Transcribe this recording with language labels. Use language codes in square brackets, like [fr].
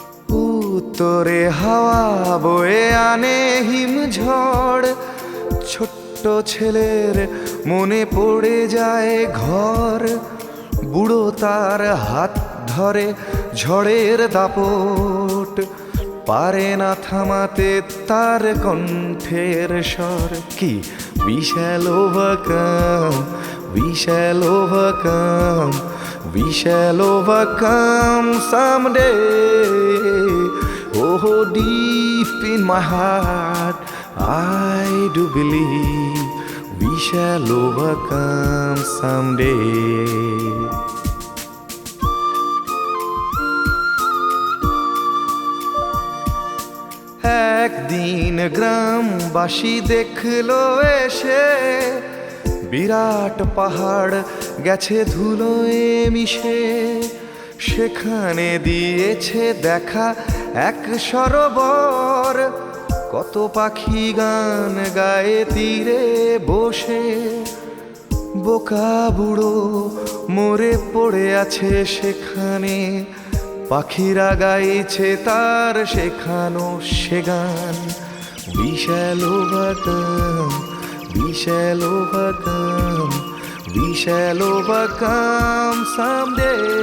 [bn] উত্তরে হাওয়া বয়ে আনে হিমঝড়, ছোট্ট ছেলের মনে পড়ে যায় ঘর। বুড়ো তার হাত ধরে ঝড়ের দাপট, পারে না থামাতে তার কণ্ঠের স্বর। [en] কি we shall overcome, we shall overcome, we shall overcome someday. Oh, deep in my heart, I do believe we shall overcome someday. [bn] একদিন গ্রামবাসী দেখলো এসে বিরাট পাহাড় গেছে ধুলোয় মিশে। সেখানে দিয়েছে দেখা এক সরোবর, কত পাখি গান গায়ে তীরে বসে। বোকা বুড়ো মরে পড়ে আছে সেখানে, পাখিরা গাইছে তার শেখানো সে গান। [en] We shall overcome, we shall overcome, we shall overcome someday.